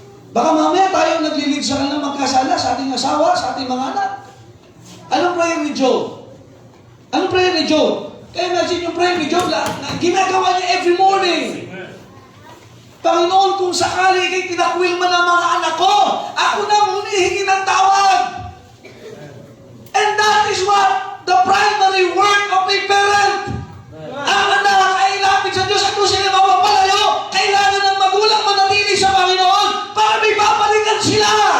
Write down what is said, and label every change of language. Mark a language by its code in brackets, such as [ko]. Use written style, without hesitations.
[tl] Baka mamaya tayo naglilid sa kanilang magkasala sa ating asawa, sa ating mga anak. Anong prayer ni Job? Anong prayer ni Job? Kaya imagine yung prayer ni Job, ginagawa niya every morning. Panginoon, kung sakali ikay tinakwil man ang mga anak ko, ako na humihingi ng tawad. [en] And that is what the primary work of a parent. [tl] Ang anak ay lapit sa Diyos at kung sila mapapalayo, kailangan ng magulang manatili sa Panginoon para may babalikan sila.